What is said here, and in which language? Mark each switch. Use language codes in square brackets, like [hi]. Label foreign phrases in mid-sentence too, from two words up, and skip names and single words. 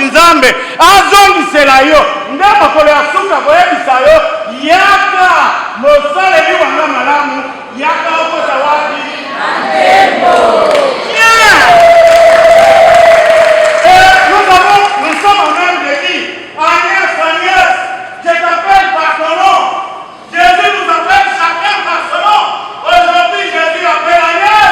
[ln] nzambe azongisela yo nde mokolo ya suka koyebisa yo yaka mosaleli wanga malamu yaka okota wapi [fr] nous sommes en même délit. Agnès, Agnès, je t'appelle par ton nom. Jésus nous appelle chacun par son nom. Aujourd'hui, Jésus appelle Agnès.